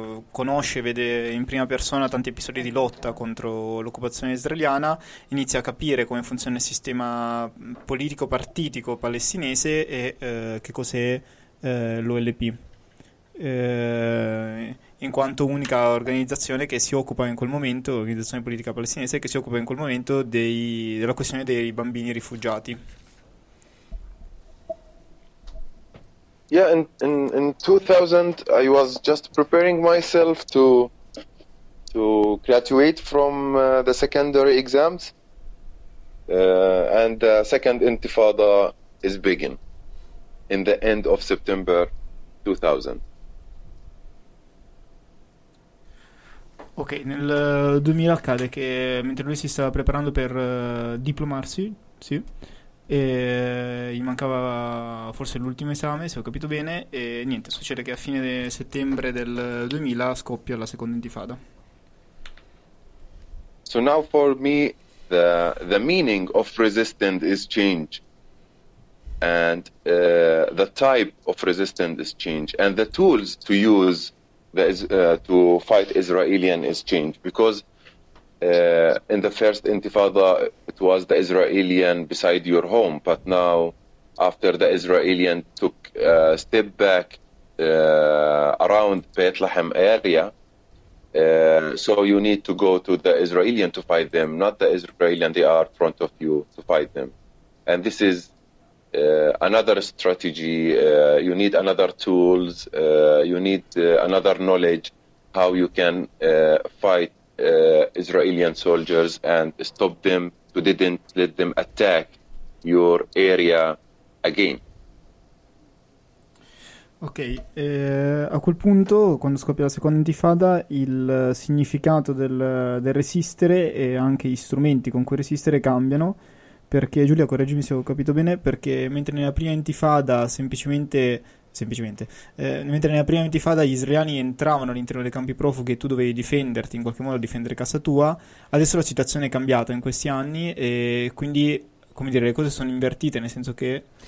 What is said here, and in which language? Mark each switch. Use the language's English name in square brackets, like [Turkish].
[Italian] Conosce, vede in prima persona tanti episodi di lotta contro l'occupazione israeliana, inizia a capire come funziona il sistema politico-partitico palestinese e che cos'è l'OLP. In quanto unica organizzazione che si occupa in quel momento, organizzazione politica palestinese che si occupa in quel momento della questione dei bambini rifugiati. [English] Yeah, in 2000 I was just preparing myself to graduate from the secondary exams and the second intifada is begin in the end of September 2000. [Italian] Ok, nel 2000 accade che mentre lui si stava preparando per diplomarsi, sì, E gli mancava forse l'ultimo esame, se ho capito bene, e niente, succede che a fine settembre del 2000 scoppia la seconda intifada. [English] So now for me, the meaning of resistance is change, and the type of resistance is change, and the tools to use to fight Israelian is change, because in the first intifada, it was the Israelian beside your home, but now, after the Israelian took a step back around Bethlehem area, so you need to go to the Israelian to fight them, not the Israelian, they are in front of you to fight them. And this is another strategy, you need another tools, you need another knowledge, how you can fight Israelian soldiers and stop them, to didn't let them attack your area again. [Italian] Ok, a quel punto, quando scoppia la seconda intifada, il significato del resistere e anche gli strumenti con cui resistere cambiano, perché Giulia, correggimi se ho capito bene, perché mentre nella prima intifada mentre nella prima intifada gli israeliani entravano all'interno dei campi profughi e tu dovevi difenderti, in qualche modo difendere casa tua, adesso la situazione è cambiata in questi anni e quindi, come dire, le cose sono invertite, nel senso che...